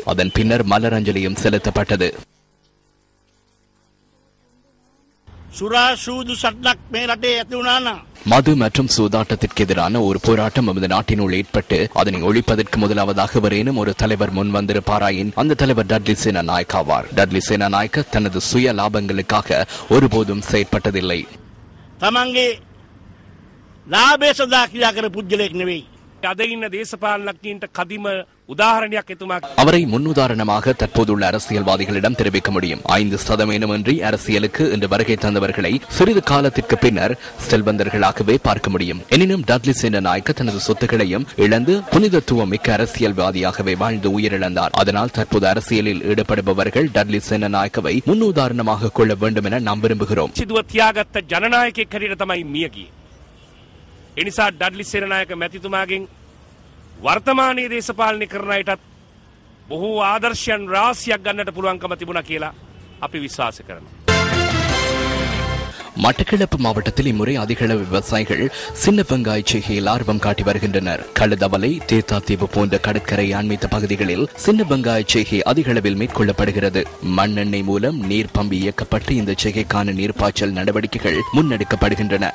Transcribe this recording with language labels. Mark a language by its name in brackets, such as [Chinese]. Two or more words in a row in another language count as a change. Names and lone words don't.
[Tamil] அதன் பின்னர் மலர் அஞ்சலியும் செலுத்தப்பட்டது. மது மற்றும் சூதாட்டத்திற்கு எதிரான ஒரு போராட்டம் நமது நாட்டினுள் ஏற்பட்டு அதனை ஒழிப்பதற்கு முதலாவதாக வரேனும் ஒரு தலைவர் முன் வந்திருப்பாராயின் அந்த தலைவர் டட்லி சேனநாயக்க ஆவார். டட்லி சேனநாயக்க தனது சுய லாபங்களுக்காக ஒருபோதும் செயற்பட்டதில்லை. [Sinhala] ලාභය සඳහා ක්‍රියා කරපු පුද්ගලයෙක් නෙවෙයි. අද ඉන්න දේශපාලනඥයින්ට කදිම உதாரணයක් එතුමා [Tamil] அவரை முன்னுதாரணமாக தற்போதுள்ள அரசியல்வாதிகளிடம் தெரிவிக்க முடியும். 5% அரசியலுக்கு இன்று வருகை தந்தவர்களை சிறிது காலத்திற்கு பின்னர் செல்வந்தர்களாகவே பார்க்க முடியும். எனினும் டட்லி சேனநாயக்க தனது சொத்துக்களையும் இழந்து புனிதத்துவம் மிக்க அரசியல்வாதியாகவே வாழ்ந்து உயிரிழந்தார். அதனால் தற்போது அரசியலில் ஈடுபடுபவர்கள் டட்லி சேனநாயக்கவை முன்னுதாரணமாக கொள்ள வேண்டும் என நாம் விரும்புகிறோம். [Sinhala] සිදුව තියාගත්ත ජනනායකයෙක් හැටියට තමයි මිය ගියේ. ඒ නිසා ඩඩ්ලි සේනනායක මැතිතුමාගෙන් වර්තමානයේ දේශපාලනය කරන අයටත් බොහෝ ආදර්ශයන් රාශියක් ගන්නට පුළුවන්කම තිබුණා කියලා අපි විශ්වාස කරනවා. [Tamil] மட்டக்களப்பு மாவட்டத்தில் இம்முறை அதிகளவு விவசாயிகள் சின்ன வெங்காய செய்கையில் ஆர்வம் காட்டி வருகின்றனர். கழுதவலை, தேத்தாத்தீவு போன்ற கடற்கரை அண்மித்த பகுதிகளில் சின்ன வெங்காய செய்கை அதிகளவில் மேற்கொள்ளப்படுகிறது. மண்ணெண்ணெய் மூலம் நீர் பம்பி இயக்கப்பட்டு இந்த செய்கைக்கான நீர்ப்பாய்ச்சல் நடவடிக்கைகள் முன்னெடுக்கப்படுகின்றன.